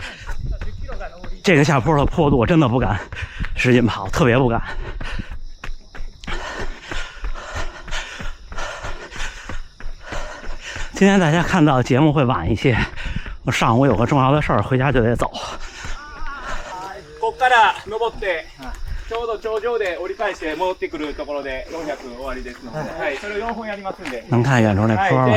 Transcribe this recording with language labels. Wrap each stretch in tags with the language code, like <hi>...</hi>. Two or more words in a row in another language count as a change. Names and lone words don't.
<zh>这个下坡的坡度我真的不敢使劲跑，特别不敢。今天大家看到节目会晚一些，我上午有个重要的事儿，回家就得走。</zh> <ja>ここから登ってちょうど頂上で折り返して戻ってくるところで400終わりですので、はい、それを4本やりますんで。</ja> <zh>能看远处那坡吗？</zh>